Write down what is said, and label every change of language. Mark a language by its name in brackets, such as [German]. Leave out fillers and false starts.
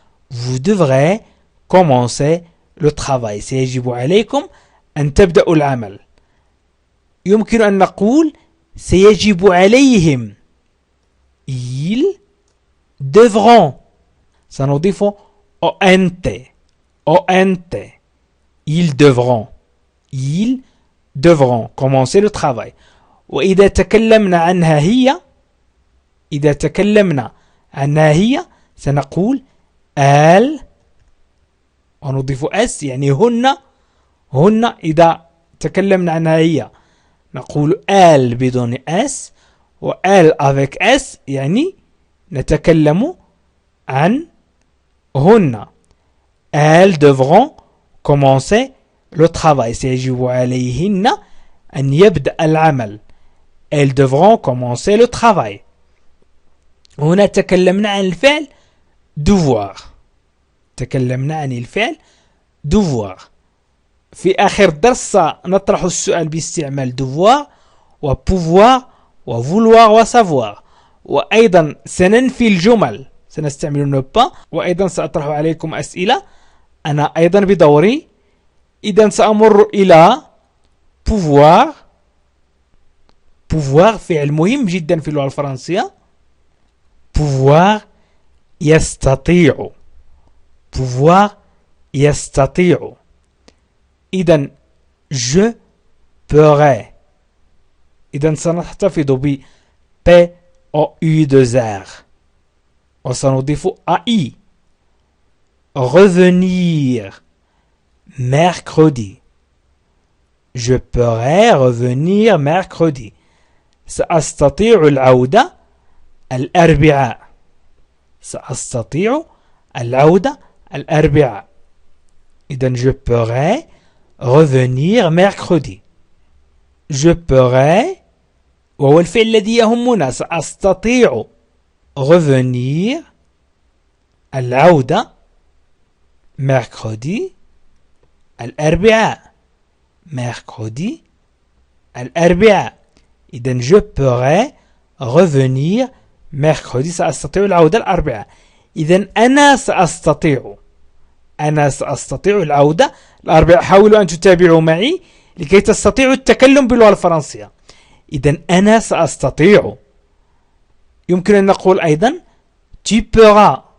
[French] Vous devrez commencer le travail. [Arabic] سيجب عليكم أن تبدأوا العمل. يمكن أن نقول سيجب عليهم. [French] Ils devront. سنضيف ONT. ONT. Ils devront. Ils devront commencer le travail. [Arabic] وإذا تكلمنا عنها هي، إذا تكلمنا عنها هي سنقول ال ونضيف اس يعني هن. إذا تكلمنا عنها هي نقول ال بدون اس، وال avec اس يعني نتكلم عن هن. [French] elles devront commencer le travail. [Arabic] سيجب عليهن أن يبدأ العمل. [French] elles devront commencer le travail. [Arabic] هنا تكلمنا عن الفعل devoir. تكلمنا عن الفعل devoir. في آخر درس نطرح السؤال باستعمال devoir وpouvoir وvouloir وsavoir. وأيضا سننفي الجمل، سنستعمل ne pas. وأيضا سأطرح عليكم أسئلة أنا أيضا بدوري. إذا سأمر إلى pouvoir. pouvoir فعل مهم جدا في اللغة الفرنسية. [French] pouvoir يستطيع. pouvoir يستطيع. [Arabic] إذا [French] je pourrais. [Arabic] إذا سنحتفظ ب P O U 2 R وسنضيف AI. [French] revenir mercredi. je pourrais revenir mercredi. [Arabic] سأستطيع العودة الأربعاء. سأستطيع العودة الأربعاء. [French] إذن je pourrais revenir mercredi. je pourrais [Arabic] وهو الفعل الذي يهمنا. سأستطيع revenir العودة mercredi الأربعاء. mercredi الأربعاء. [French] إذن je pourrais revenir mercredi. [Arabic] سأستطيع العودة الأربعاء. إذن أنا سأستطيع العودة الأربعاء. حاولوا أن تتابعوا معي لكي تستطيعوا التكلم باللغة الفرنسية. إذن أنا سأستطيع. يمكن أن نقول أيضا [French] tu pourras.